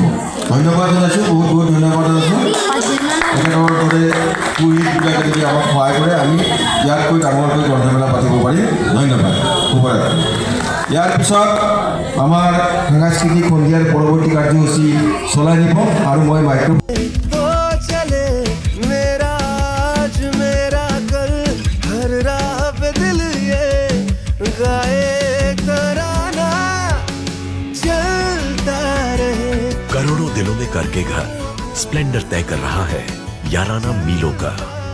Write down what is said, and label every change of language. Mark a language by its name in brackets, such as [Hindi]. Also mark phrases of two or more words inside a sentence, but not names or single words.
[Assamese] ধন্যবাদ জনাইছোঁ, বহুত বহুত ধন্যবাদ জনাইছোঁ। তেখেতৰ দৰে পুৰোহিতবিলাকে যদি আমাক সহায় কৰে, আমি ইয়াতকৈ ডাঙৰকৈ গ্ৰন্থমেলা পাতিব পাৰিম। ধন্যবাদ, শুভৰাত্ৰি। ইয়াৰ পিছত আমাৰ সাংস্কৃতিক সন্ধিয়াৰ পৰৱৰ্তী কাৰ্যসূচী চলাই নিব আৰু মই মাইক্ৰ [Hindi] वो चले मेरा आज मेरा कल हर राह पे दिल ये गाए तराना चलता रहे। करोड़ों दिलों में करके घर स्प्लेंडर तय कर रहा है याराना मीलों का।